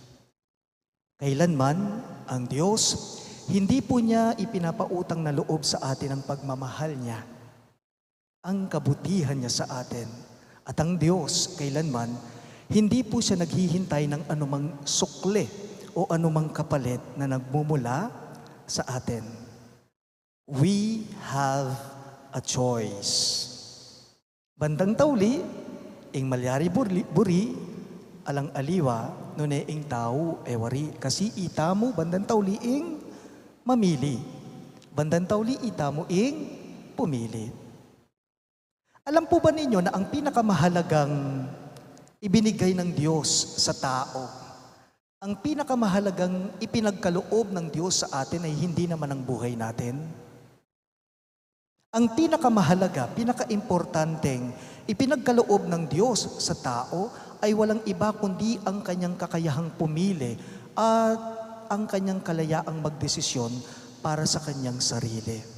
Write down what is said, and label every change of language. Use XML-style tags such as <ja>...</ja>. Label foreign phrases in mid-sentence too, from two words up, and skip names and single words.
<tl>Kailanman, ang Diyos, hindi po niya ipinapautang na loob sa atin ang pagmamahal niya, ang kabutihan niya sa atin. At ang Diyos, kailanman, hindi po siya naghihintay ng anumang sukle o anumang kapalit na nagmumula sa atin.</tl> <en>We have a choice.</en> <pam>Bandang tawli, ing malyari buri, alang aliwa, nune ing tao ewari. Kasi itamu bandang tawli ing mamili. Bandang tawli itamu ing pumili.</pam> <tl>Alam po ba ninyo na ang pinakamahalagang ibinigay ng Diyos sa tao, ang pinakamahalagang ipinagkaloob ng Diyos sa atin ay hindi naman ang buhay natin. Ang pinakamahalaga, pinakaimportanteng ipinagkaloob ng Diyos sa tao ay walang iba kundi ang kanyang kakayahang pumili at ang kanyang kalayaang magdesisyon para sa kanyang sarili.</tl>